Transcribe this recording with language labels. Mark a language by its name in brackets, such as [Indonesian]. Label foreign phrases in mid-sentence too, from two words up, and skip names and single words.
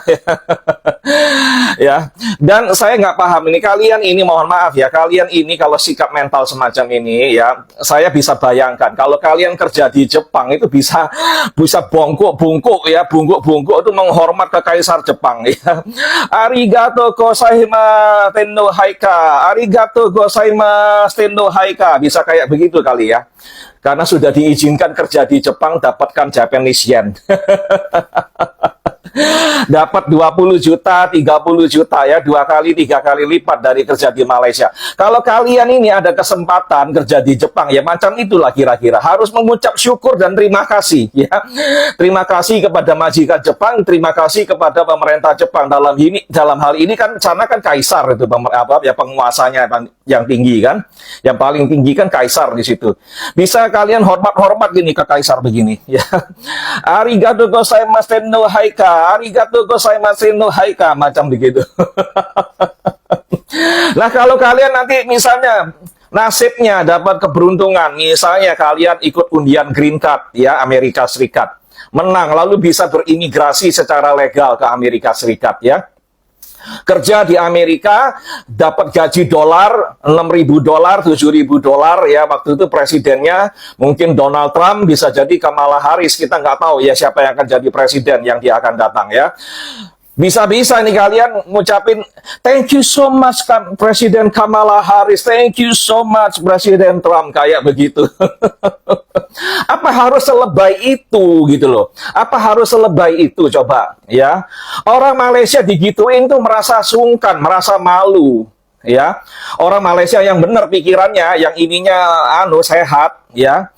[Indonesian] Ya. Dan saya nggak paham ini, kalian ini mohon maaf ya, kalian ini kalau sikap mental semacam ini ya, saya bisa bayangkan kalau kalian kerja di Jepang itu bisa bungkuk-bungkuk ya, bungkuk-bungkuk itu menghormat ke kaisar Jepang ya. [Japanese] ありがとうございます天皇陛下、ありがとうございます天皇陛下, [Indonesian] bisa kayak begitu kali ya. Karena sudah diizinkan kerja di Jepang, dapatkan [English] Japanese yen. [Indonesian] Dapat 20 juta, 30 juta ya, 2 kali, 3 kali lipat dari kerja di Malaysia. Kalau kalian ini ada kesempatan kerja di Jepang, ya macam itulah kira-kira. Harus mengucap syukur dan terima kasih ya. Terima kasih kepada majikan Jepang, terima kasih kepada pemerintah Jepang dalam hal ini kan sana kan kaisar itu penguasanya yang tinggi kan. Yang paling tinggi kan kaisar di situ. Bisa kalian hormat-hormat gini ke kaisar begini ya. [Japanese] ありがとうございます天皇陛下、ありがとうございますのハイカ, [Indonesian] macam begitu. Nah, kalau kalian nanti misalnya nasibnya dapat keberuntungan, misalnya kalian ikut undian Green Card ya Amerika Serikat, menang lalu bisa berimigrasi secara legal ke Amerika Serikat ya. Kerja di Amerika dapat gaji dolar 6.000 dolar, 7.000 dolar ya, waktu itu presidennya mungkin Donald Trump, bisa jadi Kamala Harris, kita nggak tahu ya siapa yang akan jadi presiden yang dia akan datang ya. Bisa-bisa nih kalian ngucapin [English] thank you so much [Indonesian] Presiden Kamala Harris, [English] thank you so much [Indonesian] Presiden Trump, kayak begitu. Apa harus selebay itu gitu loh? Apa harus selebay itu coba ya? Orang Malaysia digituin tuh merasa sungkan, merasa malu ya. Orang Malaysia yang benar pikirannya, yang ininya sehat ya.